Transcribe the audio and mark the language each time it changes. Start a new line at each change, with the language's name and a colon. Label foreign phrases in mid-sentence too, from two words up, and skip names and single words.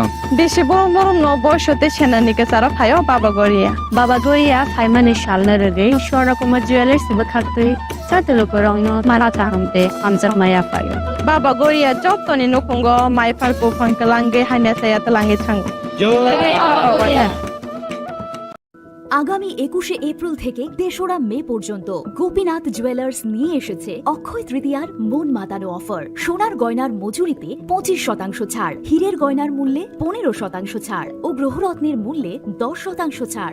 Kok Borok: देशे बरम बरम न बयसते सेनानिके सारा फायो बाबा गरिया फाइमानि सालना रगे ईश्वर कुमार ज्वेलर्स बखाते साते लुकुरगना मारा तामते आमजा माया फायो बाबा गरिया जतनि नकुंगो माइफारको फंकलांगे हाने साया तलांगे थांगो
Bangla: আগামী 21শে এপ্রিল থেকে ৩রা মে পর্যন্ত গোপীনাথ জুয়েলার্স নিয়ে এসেছে অক্ষয় তৃতীয়ার মন মাতানো অফার। সোনার গয়নার মজুরিতে 25% ছাড়, হীরের গয়নার মূল্যে 15% ছাড় ও গ্রহরত্নের মূল্যে 10% ছাড়।